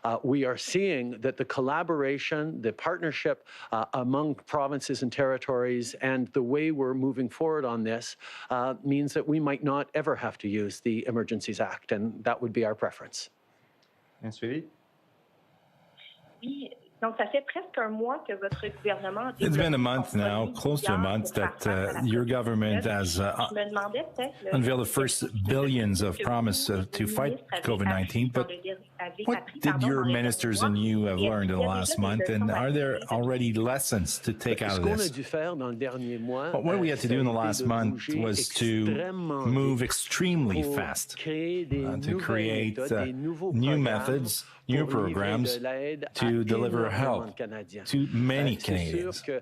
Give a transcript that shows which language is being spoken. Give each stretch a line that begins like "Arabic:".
English: We are seeing that the collaboration, the partnership among provinces and territories, and the way we're moving forward on this means that we might not ever have to use the Emergencies Act, and that would be our preference.
French: Suivi? Oui. Donc, ça fait presque un mois que votre gouvernement...
English: It's been a month now, close to a month, that your government has unveiled the first billions of promise to fight COVID-19. But what did your ministers and you have learned in the last month? And are there already lessons to take out of this? What we had to do in the last month was to move extremely fast, to create new methods, new programs to deliver help to many Canadians.